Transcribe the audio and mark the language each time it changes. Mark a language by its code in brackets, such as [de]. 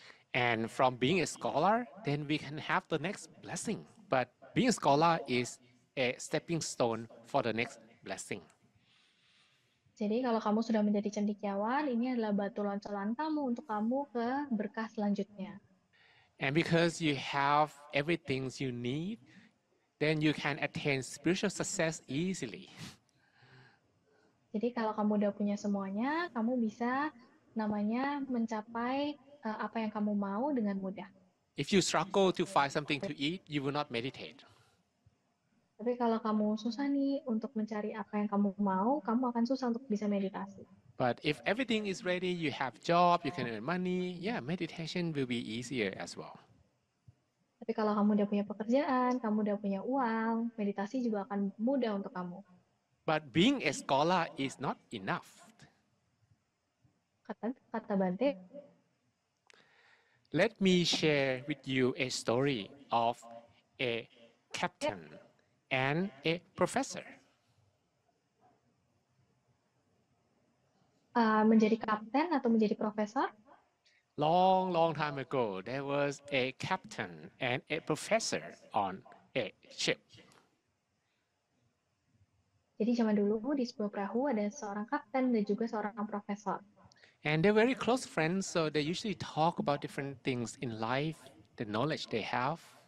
[en] And from being a scholar, then we can have the next blessing. But being a scholar is a stepping stone for the next blessing. [id] Jadi kalau kamu sudah menjadi cendekiawan, ini adalah batu loncalan kamu untuk kamu ke berkah selanjutnya. [en] And because you have everything you need, then you can attain spiritual success easily. [id] Jadi kalau kamu udah punya semuanya, kamu bisa namanya mencapai apa yang kamu mau dengan mudah. [en] If you struggle to find something to eat, you will not meditate. [id] Tapi kalau kamu susah nih untuk mencari apa yang kamu mau, kamu akan susah untuk bisa meditasi. [en] But if everything is ready, you have job, you can earn money, yeah, meditation will be easier as well. [id] Tapi kalau kamu udah punya pekerjaan, kamu udah punya uang, meditasi juga akan mudah untuk kamu. [en] But being a scholar is not enough. [id] Kata Bante, [en] let me share with you a story of a captain and a professor. [id] Menjadi kapten atau menjadi profesor? [en] Long time ago, there was a captain and a professor on a ship. [id] Jadi zaman dulu di sebuah perahu ada seorang kapten dan juga seorang profesor. [en] And they're very close friends, so they usually talk about different things in life, the knowledge they have.